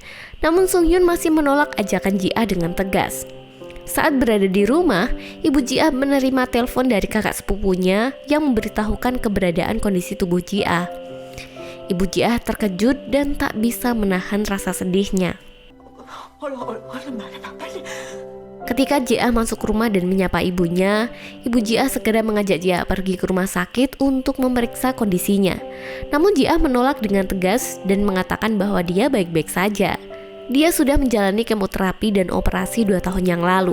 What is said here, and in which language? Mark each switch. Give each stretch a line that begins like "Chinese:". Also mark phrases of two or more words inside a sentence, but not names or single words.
Indonesian: Namun Sung Hyun masih menolak ajakan Ji-ah dengan tegas. Saat berada di rumah, ibu Ji-ah menerima telepon dari kakak sepupunya yang memberitahukan keberadaan kondisi tubuh Ji-ah. Ibu Ji-ah terkejut dan tak bisa menahan rasa sedihnya.
Korean: 얼른 말해봐, 빨리.
Indonesian: Ketika Ji-ah masuk rumah dan menyapa ibunya, ibu Ji-ah segera mengajak Ji-ah pergi ke rumah sakit untuk memeriksa kondisinya. Namun Ji-ah menolak dengan tegas dan mengatakan bahwa dia baik-baik saja. Dia sudah menjalani kemoterapi dan operasi 2 tahun yang lalu.